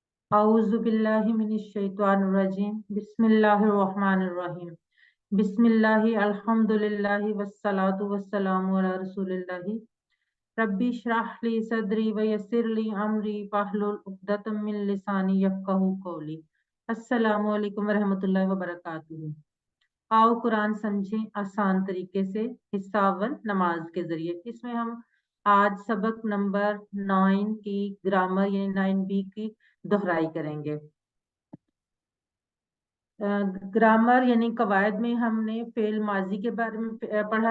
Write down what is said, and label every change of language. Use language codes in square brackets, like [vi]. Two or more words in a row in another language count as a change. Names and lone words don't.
[ar] أعوذ بالله من الشيطان الرجيم بسم الله الرحمن الرحيم بسم الله الحمد لله والصلاة والسلام على رسول الله رب اشرح لي صدري ويسر لي أمري واحلل عقدة من لساني يفقهوا قولي. السلام عليكم ورحمة الله وبركاته. [ur] آؤ قرآن سمجھیں آسان طریقے سے. حصہ اول نماز کے ذریعے۔ اس میں ہم آج سبق نمبر 9 کی گرامر یعنی 9B کی دہرائی کریں گے. گرامر یعنی قواعد میں ہم نے فعل ماضی کے بارے میں پڑھا.